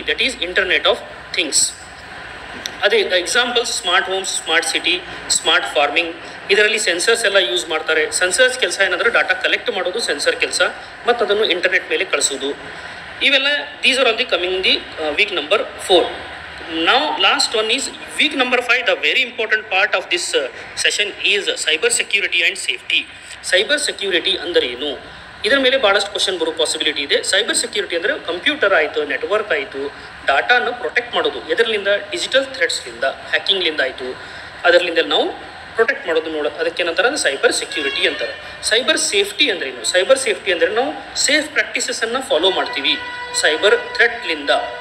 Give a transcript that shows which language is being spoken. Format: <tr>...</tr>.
<en>That is internet of things. ಅದೇ examples smart homes, smart city, smart farming.</en> <kn>ಇದರಲ್ಲಿ sensors ಎಲ್ಲ use ಮಾಡ್ತಾರೆ. Sensors ಕೆಲಸ ಏನಂದರೆ ಡಾಟಾ ಕಲೆಕ್ಟ್ ಮಾಡೋದು ಸೆನ್ಸರ್ ಕೆಲಸ, ಮತ್ತು ಅದನ್ನು ಇಂಟರ್ನೆಟ್ ಮೇಲೆ ಕಳಿಸೋದು.</kn> <en>ಇವೆಲ್ಲ these are all the coming the week number 4. Now last one is week number 5. The very important part of this session is cyber security and safety. Cyber security</en> <kn>ಅಂದರೆ ಏನು? ಇದರ ಮೇಲೆ ಭಾಳಷ್ಟು ಕ್ವಶನ್ ಬರೋ ಪಾಸಿಬಿಲಿಟಿ ಇದೆ. ಸೈಬರ್ ಸೆಕ್ಯೂರಿಟಿ ಅಂದರೆ computer ಆಯಿತು, network ಆಯಿತು, ಡಾಟಾನ ಪ್ರೊಟೆಕ್ಟ್ ಮಾಡೋದು. ಎದರ್ಲಿಂದ? ಡಿಜಿಟಲ್ ಥ್ರೆಟ್ಸ್ಲಿಂದ, ಹ್ಯಾಕಿಂಗ್ಲಿಂದ ಆಯಿತು, ಅದರಲ್ಲಿಂದ ನಾವು ಪ್ರೊಟೆಕ್ಟ್ ಮಾಡೋದು ನೋಡೋದು. ಅದಕ್ಕೇನಂತಾರೆ ಅಂದರೆ ಸೈಬರ್ ಸೆಕ್ಯೂರಿಟಿ ಅಂತಾರೆ. ಸೈಬರ್ ಸೇಫ್ಟಿ ಅಂದರೆ ಏನು? ಸೈಬರ್ ಸೇಫ್ಟಿ ಅಂದರೆ ನಾವು ಸೇಫ್ ಪ್ರಾಕ್ಟೀಸಸನ್ನು ಫಾಲೋ ಮಾಡ್ತೀವಿ ಸೈಬರ್ ಥ್ರೆಟ್ಲಿಂದ.</kn>